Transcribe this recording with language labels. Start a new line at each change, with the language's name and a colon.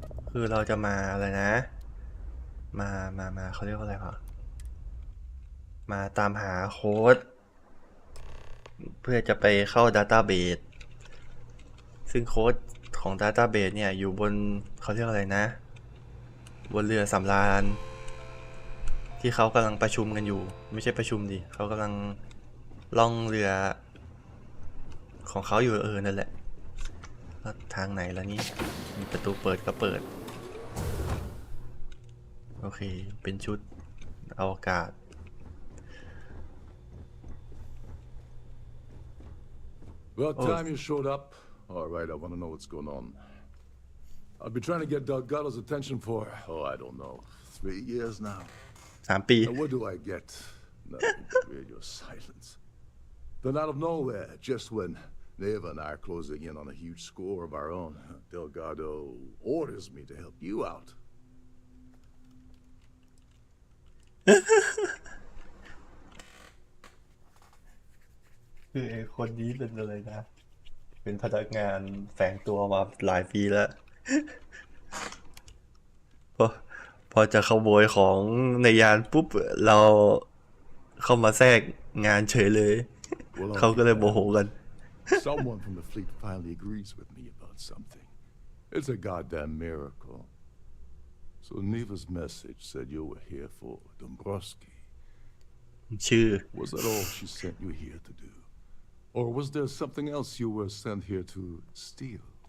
Thai: คือเราจะมาอะไรนะ มาเขาเรียกว่าอะไรคะมาตามหาโค้ด เพื่อจะไปเข้า Database ซึ่งโค้ดของ Database เนี่ยอยู่บนเขาเรียกอะไรนะ บนเรือสำราญที่เขากำลังประชุมกันอยู่ไม่ใช่ประชุมดิเขากำลังล่องเรือ ของเขาอยู่นั่นแหละแล้วทางไหนแล้วนี่มีประตูเปิดก็เปิดโอเคเป็นชุดอวกาศ
English: About time you showed up. All right, I want to know what's going on. I've been trying to get Delgado's attention for, I don't know, 3 years now.
Thai: 3 ปี
English: And what do I get? Nothing. Radio silence. Then out of nowhere, just when Neva and I are closing in on a huge score of our own, Delgado orders me to help you out.
Thai: คือไอ้คนนี้เป็นอะไรนะ เป็นพนักงานแฝงตัวมาหลายปีแล้ว พอจะขโมยของในยานปุ๊บเราเข้ามาแทรกงานเฉยเลย เขาก็เลยโมโหกัน
English: Someone from the fleet finally agrees with me about something. It's a goddamn miracle. So Neva's message said you were here for Dombrowski.
Thai: ชื่อ
English: Was that all she sent you here to do? Or was there something else you were sent here to steal?